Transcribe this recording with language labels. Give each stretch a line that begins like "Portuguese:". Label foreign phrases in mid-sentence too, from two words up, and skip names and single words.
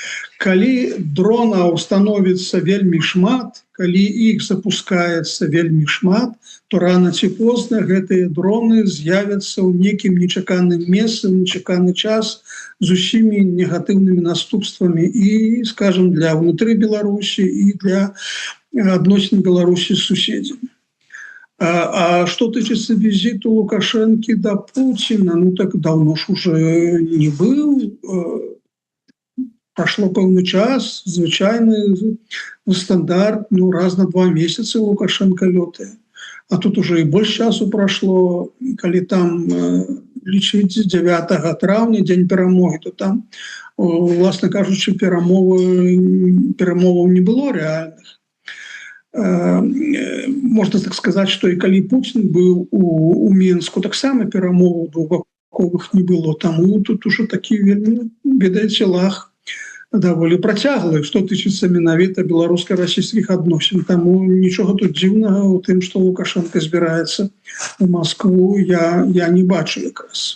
Belarusian: Калі дронаў становіцца вельмі шмат, калі іх запускаецца вельмі шмат, то рано ці позна гэтыя дроны з'явяцца ў некім нечаканым месцы, нечаканы час з усімі негатыўнымі наступствамі і, скажем, для ўнутры Беларусі і для адносін Беларусі з суседзямі.
Russian: А что тычыцца визиту Лукашенко до Путина, ну так давно ж уже не был.
Belarusian: Прошло пэўны час, звычайны стандарт, ну раз на 2 месяцы Лукашенко лётае.
Russian: А тут уже и больше часу прошло,
Belarusian: калі там лічыць 9 траўня, дзень перамоги, то там, власна кажучы, перамоваў не было реальных.
Russian: Можно так сказать,
Belarusian: что и калі Путин был у Мінску, таксама перамоваў двухбаковых не было. Таму тут уже такі вельмі, ведаеце, лаг даволі працяглы, што тычыцца менавіта беларуска-расійскіх адносін. Таму нічога тут дзіўнага ў тым, што Лукашенко збіраецца у Москву, я не бачу якраз.